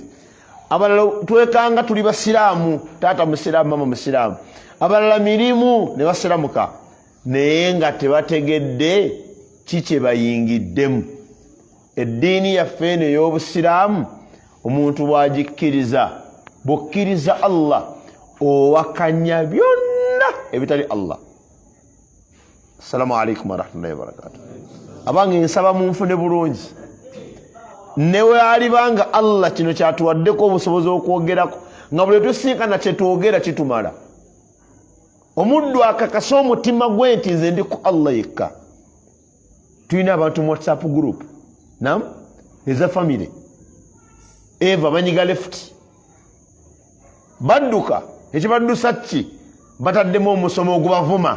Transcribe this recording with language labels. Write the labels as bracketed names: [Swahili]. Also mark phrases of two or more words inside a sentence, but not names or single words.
[Ganda] Abalala twekanga tuli basiraamu, taata musiraamu mama musiraamu, abalala mirimu ne basiramuka naye nga tebategedde kikye bayingiddemu. Eddiini yaffe eno ey'Obusiraamu omuntu bw'agikkiriza, bw'okkiriza Allah owakanya byonna ebitali Allah. [Arabic] السلام عليكم ورحمة الله وبركاته. [Ganda] Abange nsaba munfune bulungi newe alibanga Allah kino kyatuwaddeko obusobozi okwogerako nga buli tusinkana kye twogera kitumala. Omuddu akakasa omutima gwe nti nze ndi ku Allah yekka. Tulina abantu mu WhatsApp group nam eza family eva banyiga left badduka ekibaddusa ki bataddemu omusomo ogubavuma.